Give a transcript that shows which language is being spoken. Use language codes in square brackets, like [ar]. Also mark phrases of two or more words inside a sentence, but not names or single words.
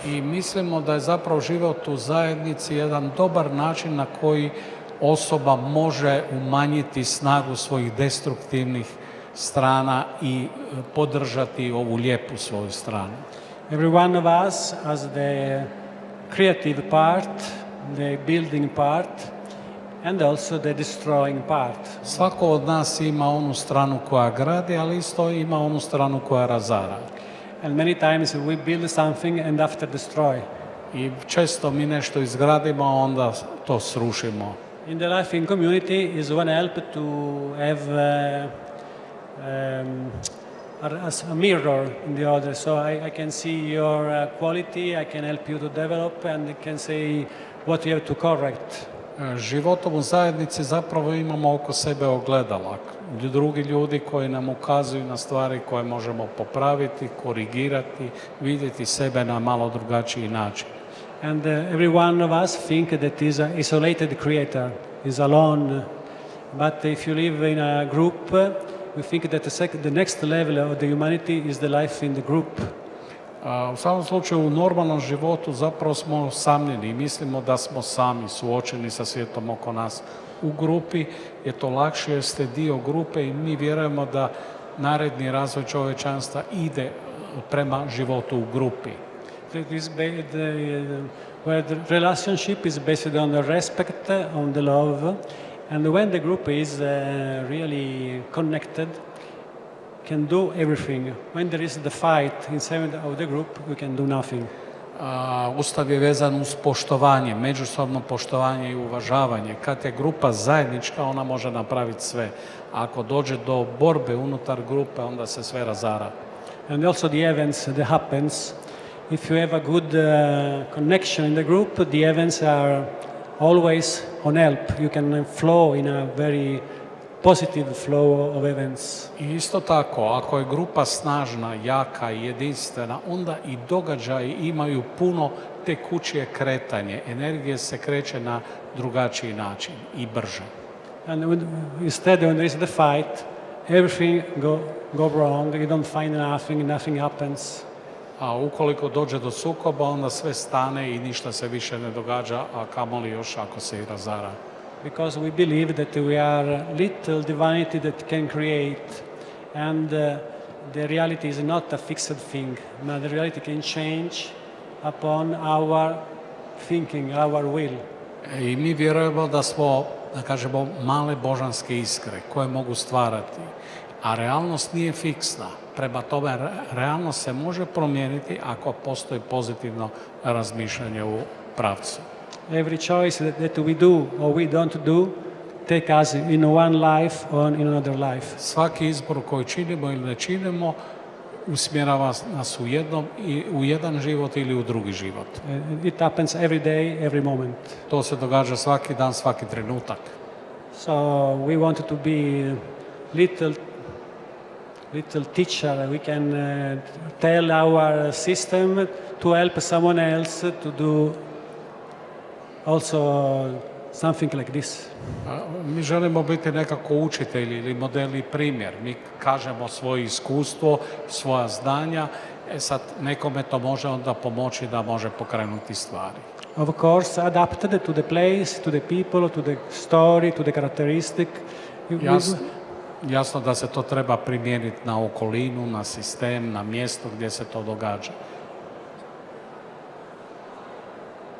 [hr] I mislimo da je zapravo život u zajednici jedan dobar način na koji osoba može umanjiti snagu svojih destruktivnih strana i podržati ovu lijepu svoju stranu. [en] Every one of us has the creative part, the building part, and also the destroying part. [hr] Svako od nas ima onu stranu koja gradi, ali isto ima onu stranu koja razara. [en] And many times we build something and after destroy. [hr] I često mi nešto izgradimo, a onda to srušimo. [en] In the life in community is one help to have a mirror in the other. So I can see your quality, I can help you to develop, and I can say what you have to correct. [hr] Životom u zajednici zapravo imamo oko sebe ogledala. Drugi ljudi koji nam ukazuju na stvari koje možemo popraviti, korigirati, vidjeti sebe na malo drugačiji način. [en] And every one of us think that is an isolated creator, is alone. But if you live in a group, we think that the next level of the humanity is the life in the group. [hr] U svakom slučaju u normalnom životu zapravo smo samljeni i mislimo da smo sami suočeni sa svijetom oko nas. U grupi je to lakše jer ste dio grupe i mi vjerujemo da naredni razvoj čovječanstva ide prema životu u grupi. [en] Where the relationship is based on the respect, on the love, and when the group is really connected, can do everything. When there is the fight inside of the group, we can do nothing. [hr] Ustav je vezan uz poštovanje, međusobno poštovanje i uvažavanje. Kad je grupa zajednička, ona može napraviti sve. Ako dođe do borbe unutar grupe, onda se sve razara. [en] And also the events that happens, if you have a good connection in the group, the events are always on help. You can flow in a very positive flow of events. [hr] I isto tako, ako je grupa snažna, jaka i jedinstvena, onda i događaji imaju puno tekućije kretanje. Energije se kreće na drugačiji način i brže. [en] And instead, when there is the fight, everything go wrong. You don't find nothing happens. [hr] A ukoliko dođe do sukoba, onda sve stane i ništa se više ne događa, a kamoli još ako se i razara. [en] Because we believe that we are little divinity that can create, and the reality is not a fixed thing, but the reality can change upon our thinking, our will. [hr] I mi vjerujemo da smo, da kažemo, male božanske iskre koje mogu stvarati, a realnost nije fiksna. Prema tome, realnost se može promijeniti ako postoji pozitivno razmišljanje u pravcu. [en] Every choice that we do or we don't do take us in one life or in another life. [hr] Svaki izbor koji činimo ili ne činimo usmjerava nas u jedan život ili u drugi život. [en] It happens every day, every moment. [hr] To se događa svaki dan, svaki trenutak. [en] So we wanted to be little teacher. We can tell our system to help someone else to do also something like this. [hr] Mi želimo biti nekako učitelji ili model i primjer. Mi kažemo svoje iskustvo, svoja znanja, sad nekome to može onda pomoći da može pokrenuti stvari. [en] Of course, adapted to the place, to the people, to the story, to the characteristic. [hr] Jasno da se to treba primijeniti na okolinu, na sistem, na mjesto gdje se to događa.